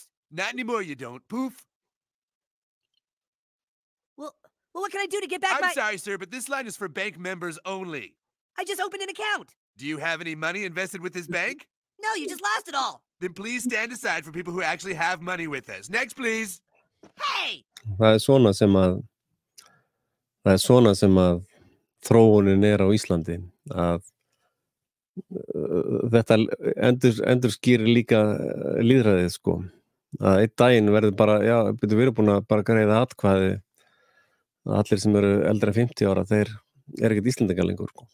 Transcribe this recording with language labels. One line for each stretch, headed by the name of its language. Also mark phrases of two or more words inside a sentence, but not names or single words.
English: Not anymore, you don't. Poof. Well, what can I do to get back I'm sorry, sir, but this line is for bank members only. I just opened an account. Do you have any money invested with this bank? No, you just lost it all. Then please stand aside for people who actually have money with us. Next, please. Hey!
Icelandic: Það er svona sem að þróunin á Íslandi að þetta endurskýrir líka lýðræðið sko að einn daginn verður bara við erum búin að bara greiða atkvæði allir sem eru eldri en 50 ára þeir ekkert Íslendingar lengur sko.